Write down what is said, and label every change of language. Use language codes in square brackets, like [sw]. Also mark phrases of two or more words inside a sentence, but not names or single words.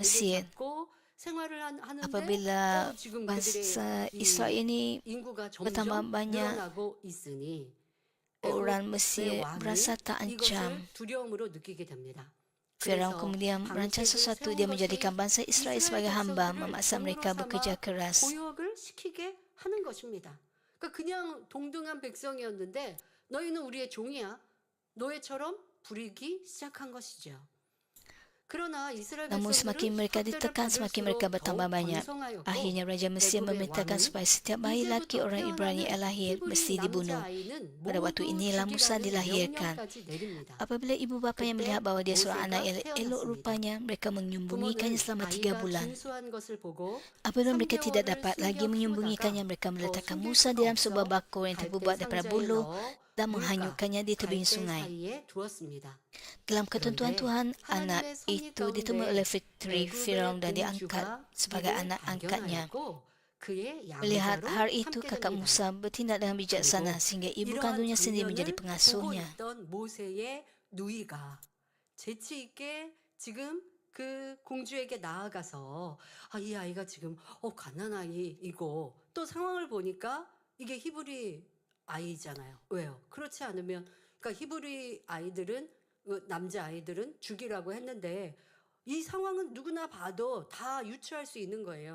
[ms] Mesir. [ko] 잡고 생활을 하는데 [ms] Apabila [ko] 지금 [ms] bangsa [ko] 그들의 [ms] Israel [ko] 이 [ms] ini [ko] 인구가 [ms] bertambah [ko] 점점 [ms] banyak, [ko] 늘어나고 있으니 [ms] orang [ko] 애굽의 [ms] Mesir [ko] 왕이 [ms] berasa terancam. [ko] 이것을 두려움으로 느끼게 됩니다. [ms] Firaun [ko] 그래서 [ms] kemudian merancang [ko] 방책을 [ms] sesuatu. [ko] 세운 [ms] Dia [ko] 것이 [ms] menjadikan bangsa Israel sebagai hamba, [ko] 백성들을 [ms] memaksa [ko] 종으로 [ms] mereka bekerja [ko] 삼아 [ms] keras. [ko] 고역을 시키게 하는 것입니다. 그러니까 그냥 동등한 백성이었는데 너희는 우리의 종이야. 노예처럼 부리기 시작한 것이죠. 그러나 이스라엘 [ms] Namun semakin [ko] 백성들은 [ms] mereka [ko] 학대를 [ms] ditekan, semakin [ko] 받을수록 [ms] mereka bertambah [ko] 더욱 [ms] banyak. [ko] 번성하였고 [ms] Akhirnya Raja Mesir [ko] 애굽의 [ms] memerintahkan [ko] 왕은 [ms] supaya setiap bayi laki [ko] 이제부터 [ms] orang Ibrani yang lahir [ko] 히브리 [ms] mesti dibunuh. [ko] 남자아이는 [ms] Pada waktu [ko] 모두 [ms] inilah Musa [ko] 죽이라는 [ms] dilahirkan. [ko] 명령까지 내립니다. [ms] Apabila ibu bapanya [ko] 그때 [ms] melihat bahawa dia seorang anak yang [ko] 모세가 [ms] elok [ko] 태어났습니다. [ms] rupanya, mereka menyembunyikannya [ko] 부모는 [ms] selama 3 [ko] 아이가 [ms] bulan. [ko] 준수한 것을 보고 [ms] Apabila mereka [ko] 3개월을 [ms] tidak dapat lagi [ko] 숨겨 [ms] menyembunyikannya, [ko] 키우다가 [ms] mereka [ko] 더 [ms] meletakkan [ko] 숨길 [ms] Musa [ko] 수가 [ms] dalam [ko] 없어 [ms] sebuah bakul yang [ko] 갈대 [ms] terbuat daripada [ko] 상자에 [ms] buluh [ko] 넣어 [ms] dan [ko] 물가 [ms] menghanyutkannya di tebing [ko] 갈대 [ms] sungai. [ko] 사이에 두었습니다. [ms] Dalam ketentuan [ko] 그런데 [ms] Tuhan, anak [ko] 하나님의 섭리 [ms] itu ditemui [ko] 가운데 [ms] oleh Fitri Firaun dan [ko] 애굽의 [ms] diangkat [ko] 공주가 [ms] sebagai [ko] 이를 [ms] anak angkatnya. [ko] 발견하였고 그의 [ms] Melihat [ko] 양자로 [ms] hal itu, [ko] 삼게 [ms] kakak [ko] 됩니다. [ms] Musa bertindak dengan bijaksana [ko] 그리고 [ms] sehingga ibu [ko] 이러한 [ms] kandungnya sendiri menjadi [ko] 장면을 보고 [ms] pengasuhnya. [ko] 있던 모세의 누이가 재치 있게 지금 그 공주에게 나아가서 이 아이가 지금 갓난 아이이고 또 상황을 보니까 이게 히브리 아이잖아요. 왜요? 그렇지 않으면 그러니까 히브리 아이들은 남자 아이들은 죽이라고 했는데 이 상황은 누구나 봐도 다 유추할 수 있는 거예요.